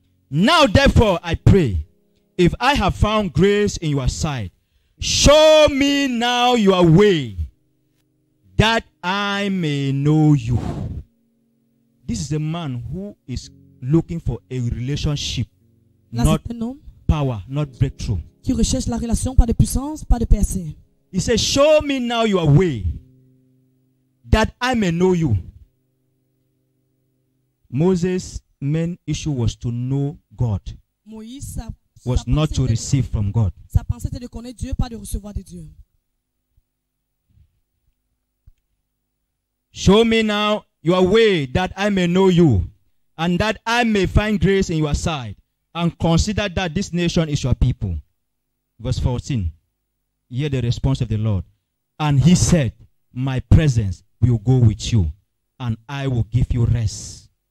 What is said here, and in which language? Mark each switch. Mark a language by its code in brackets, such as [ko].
[en] Now therefore I pray, if I have found grace in your sight, show me now your way, that I may know you. This is a man who is looking for a relationship, not power, not breakthrough. [fr] Qui recherche la relation, pas de puissance, pas de percée. [en] He says, show me now your way, that I may know you. Moses' main issue was to know God, [fr] Moïse, [en] was not to receive from God. [fr] Sa pensée était de connaître Dieu, pas de recevoir de Dieu. [en] Show me now your way, that I may know you, and that I may find grace in your sight, and consider that this nation is your people. Verse 14. Hear the response of the Lord. And he said, my presence will go with you, and I will give you rest.